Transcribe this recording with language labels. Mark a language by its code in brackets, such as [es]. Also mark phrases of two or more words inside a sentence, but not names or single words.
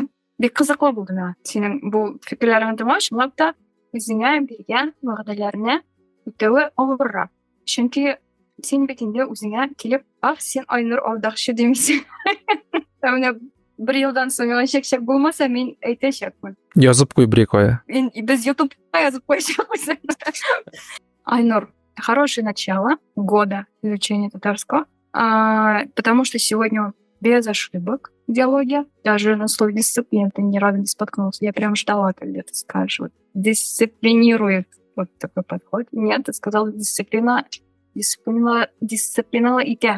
[tt] Бик кызыклы булды миңа синең бу фикерләреңне тыңлап, чынлап та үзеңә биргән вәгъдәләрне үтәүе авыррак. Чөнки син бит инде үзеңә килеп, син Айнур алдакчы димисең. Менә 1 елдан соң миңа чәк-чәк булмаса, мин әйтәчәкмен. Язып куй бер кая. Без YouTube'га язып куйчакбыз. Айнур, [ru] хорошее начало года изучения татарского, потому что сегодня без ошибок диалоги, даже на слове дисциплина ты ни разу не споткнулся. Я прям ждала, когда ты скажешь, вот, дисциплинирует вот такой подход. Нет, ты сказал [tt] дисциплина итя.